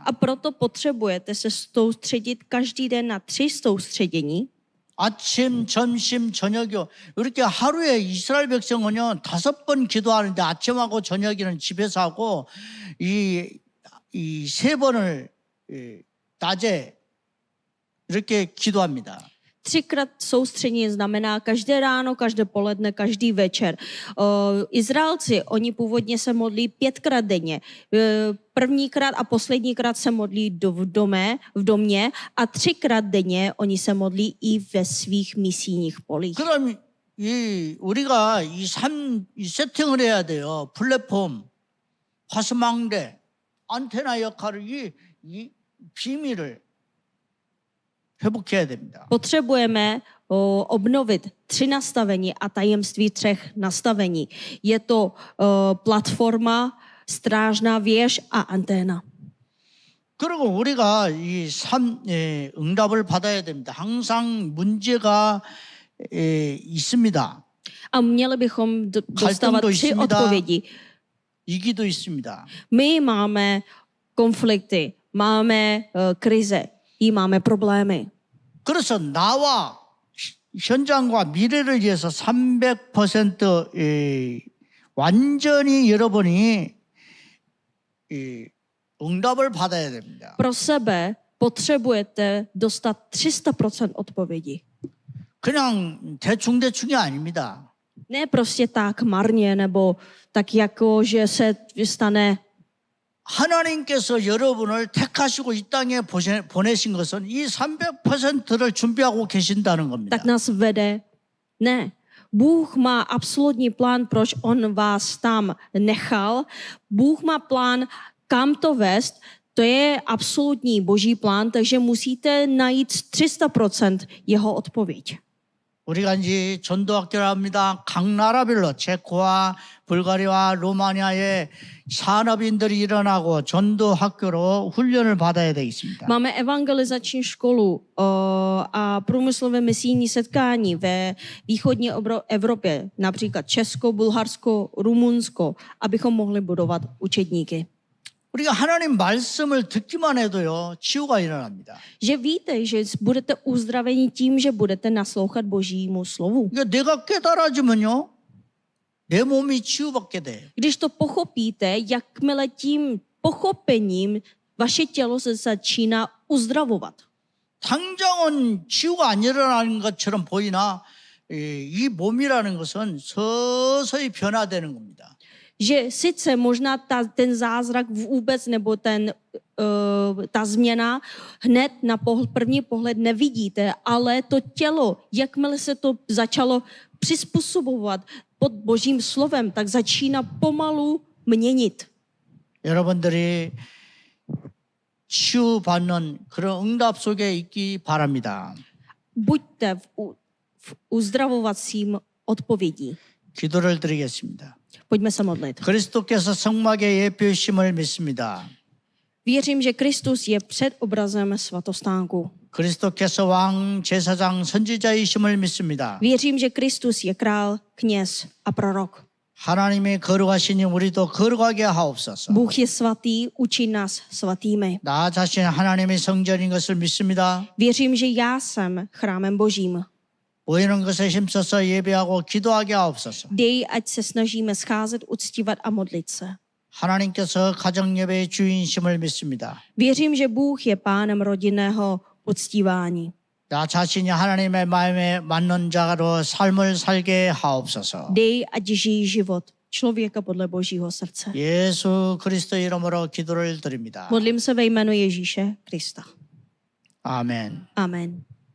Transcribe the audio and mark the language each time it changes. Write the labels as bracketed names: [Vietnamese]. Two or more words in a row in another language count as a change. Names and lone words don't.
[Czech] A proto potřebujete se soustředit každý den na 3 soustředění. [Korean] 아침, 점심, 저녁이요. 이렇게 하루에 이스라엘 백성은요, 5번 기도하는데 아침하고 저녁에는 집에서 하고 이 3번을 낮에 이렇게 기도합니다. [Czech] 3krát soustředění znamená každé ráno, každé poledne, každý večer. Izraelci, oni původně se modlí 5krát denně. Prvníkrát a posledníkrát se modlí v domě a 3krát denně oni se modlí i ve svých misijních polích. [Korean] 그럼 우리가 이 세팅을 해야 돼요. 플랫폼, 화수망대, 안테나 역할을 이 비밀을 회복해야 됩니다. [Czech] Potřebujeme obnovit 3 nastavení a tajemství 3 nastavení. Je to platforma, strážná věž a anténa. [Korean] 그리고 우리가 응답을 받아야 됩니다. 항상 문제가 있습니다. [Czech] A měli bychom dostávat 3 odpovědi. [Korean] 위기도 있습니다. [Czech] My máme konflikty, máme krize, i máme problémy. [Korean] 그래서 나와 현장과 미래를 위해서 300% 완전히 여러분이 응답을 받아야 됩니다. [Czech] Pro sebe potřebujete dostat 300% odpovědi. [Korean] 그냥 대충이 아닙니다. [Czech] Ne prostě tak marně, nebo tak jako, že se stane. [Korean] 하나님께서 여러분을 택하시고 이 땅에 보내신 것은 이 300%를 준비하고 계신다는 겁니다. [Czech] Tak nás vede. Ne. Bůh má absolutní plán, proč on vás tam nechal. Bůh má plán, kam to vést. To je absolutní boží plán, takže musíte najít 300% jeho odpověď. [Korean] 우리가 이제 전도학교를 합니다. 각 나라별로 체코와 불가리아와 로마니아에 산업인들이 일어나고 전도학교로 훈련을 받아야 되겠습니다. [Czech] Máme evangelizační školu a průmyslové misijní setkání ve východní Evropě, například Česko, Bulharsko, Rumunsko, abychom mohli budovat učedníky. [Korean] 우리가 하나님 말씀을 듣기만 해도요, 치유가 일어납니다. [Czech] Že víte, že budete uzdraveni tím, že budete naslouchat Božímu slovu. [Korean] 그러니까 내가 깨달아지면요, 내 몸이 치유받게 돼. [Czech] Když to pochopíte, jakmile tím pochopením vaše tělo se začíná uzdravovat. [Korean] 당장은 치유가 안 일어나는 것처럼 보이나 이 몸이라는 것은 서서히 변화되는 겁니다. [Czech] Že sice možná ten zázrak vůbec nebo ta změna hned na první pohled nevidíte, ale to tělo, jakmile se to začalo přizpůsobovat pod Božím slovem, tak začíná pomalu měnit. [Korean] 여러분들이 치유받는 그런 응답 속에 있기 바랍니다. [Czech] Buďte v uzdravovacím odpovědí. [Korean] 기도를 드리겠습니다. [Czech] Pojďme se modlit. [Korean] 그리스도께서 성막의 예표이심을 믿습니다. [Czech] Věřím, že Kristus je před obrazem svatostánku. [Korean] 그리스도께서 왕, 제사장, 선지자이심을 믿습니다. [Czech] Věřím, že Kristus je král, kněz a prorok. [Korean] 하나님이 거룩하시니 우리도 거룩하게 하옵소서. [Czech] Bůh je svatý, učí nás svatými. [Korean] 나 자신 하나님의 성전인 것을 믿습니다. [Czech] Věřím, že já jsem chrámem Božím. [Korean] 보이는 것에 힘써서 예배하고 기도하게 하옵소서. [Czech] Dej, ať se snažíme scházet, uctívat a modlit se. [Korean] 하나님께서 가정 예배의 주인이심을 믿습니다. [Czech] Věřím, že Bůh je pánem rodinného uctívání. [Korean] 나 자신이 하나님의 마음에 맞는 자로 삶을 살게 하옵소서. [Czech] Dej, ať žijí život člověka podle Božího srdce. [Korean] 예수 그리스도 이름으로 기도를 드립니다. [Czech] Modlím se ve jménu Ježíše Krista. [Korean] 아멘. [Czech] Amen.